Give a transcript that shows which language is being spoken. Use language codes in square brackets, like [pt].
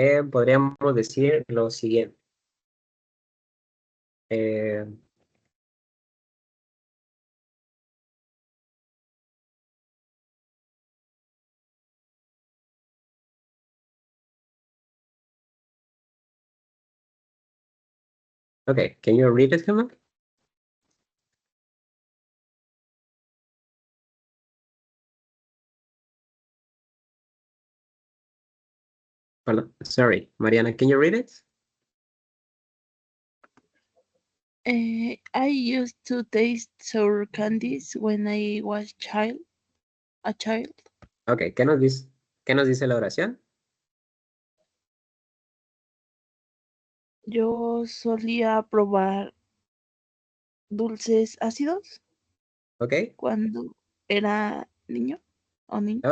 [es] Podríamos decir lo siguiente. [en] Eh, okay, can you read it, Gemma? Sorry, Mariana, can you read it? I used to taste sour candies when I was a child. [es] Ok, qué nos dice la oración? Yo solía probar dulces ácidos Ok, cuando era niño o niña.